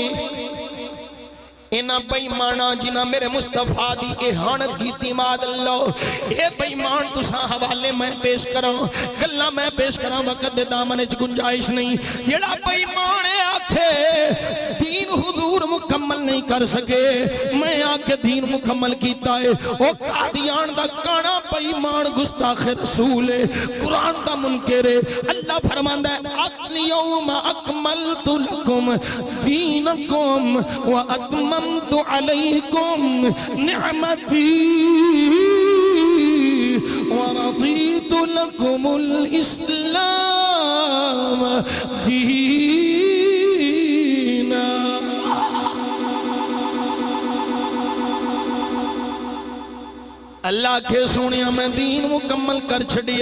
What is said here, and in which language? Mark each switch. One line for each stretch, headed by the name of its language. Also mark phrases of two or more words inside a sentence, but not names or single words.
Punjabi: ਇਨ੍ਹਾਂ ਬੇਈਮਾਨਾ ਜਿਨ੍ਹਾਂ ਮੇਰੇ ਮੁਸਤਫ਼ਾ ਦੀ ਇਹਾਨਤ ਕੀ
Arabic: معاذ الله,
Punjabi: ਯੇ ਬੇਈਮਾਨ ਤੁਸਾਂ ਹਵਾਲੇ ਮੈਂ ਪੇਸ਼ ਕਰਾਂ, ਗੱਲਾਂ ਮੈਂ ਪੇਸ਼ ਕਰਾਂ, ਵਕ਼ਤ ਦੇ ਦਾਮਨ ਚ ਗੁੰਜਾਇਸ਼ ਨਹੀਂ। ਜਿਹੜਾ ਬੇਈਮਾਨ ਆਖੇ ਦੀਨ ਹੁਜ਼ੂਰ ਮੁਕੰਮਲ ਨਹੀਂ ਕਰ ਸਕੇ, ਮੈਂ ਆਕੇ ਦੀਨ ਮੁਕੰਮਲ ਕੀਤਾ ਹੈ। ਓ ਕਾਦੀਆਂ ਦਾ ਗਾਨਾ ਬੇਈਮਾਨ ਗੁਸਤਾਖ਼ ਰਸੂਲ ਹੈ, ਕੁਰਾਨ ਦਾ ਮੁਨਕਰ ਹੈ। ਅੱਲਾਹ ਫ਼ਰਮਾਂਦਾ ਹੈ
Arabic: اليوم أكملت لكم دينكم وأتممت عليكم نعمتي ورضيت لكم الإسلام دينا.
Punjabi: ਅੱਲਾਹ ਕੇ ਸੁਣਿਆ ਮੈਂ ਦੀਨ ਮੁਕੰਮਲ ਕਰ ਛੱਡਿਏ।